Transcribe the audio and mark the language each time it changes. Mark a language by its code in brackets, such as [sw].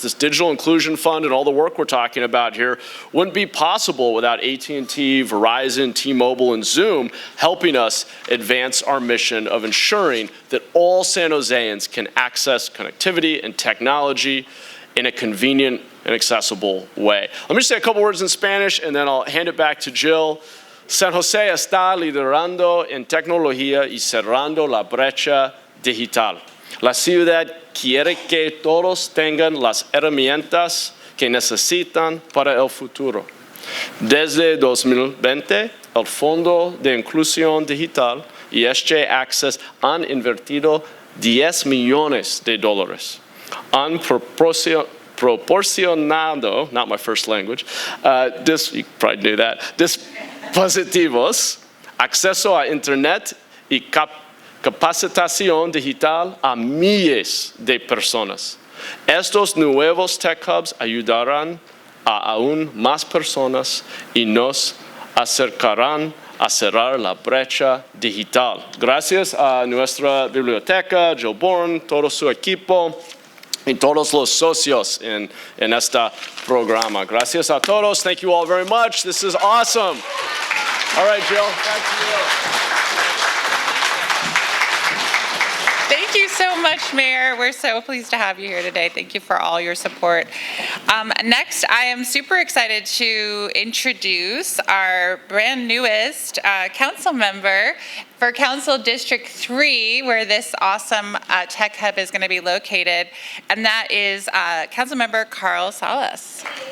[en] This Digital Inclusion Fund and all the work we're talking about here wouldn't be possible without AT&T, Verizon, T-Mobile, and Zoom helping us advance our mission of ensuring that all San Joseans can access connectivity and technology in a convenient and accessible way. Let me just say a couple words in Spanish and then I'll hand it back to Jill. [es] San Jose está liderando en tecnología y cerrando la brecha digital. La ciudad quiere que todos tengan las herramientas que necesitan para el futuro. Desde 2020, el Fondo de Inclusión Digital y SJ Access han invertido $10 millones. Han proporcionado, not my first language, you probably knew that, dispositivos, acceso a Internet y capacitación digital a miles de personas. Estos nuevos tech hubs ayudarán a aún más personas y nos acercarán a cerrar la brecha digital. Gracias a nuestra biblioteca, Jill Bourne, todo su equipo, y todos los socios en este programa. [en] Gracias a todos. Thank you all very much. This is awesome. All right, Jill, back to you. Thank you so much, Mayor. We're so pleased to have you here today. Thank you for all your support. Next, I am super excited to introduce our brand newest council member for Council District 3, where this awesome tech hub is going to be located, and that is Councilmember Carl Salas.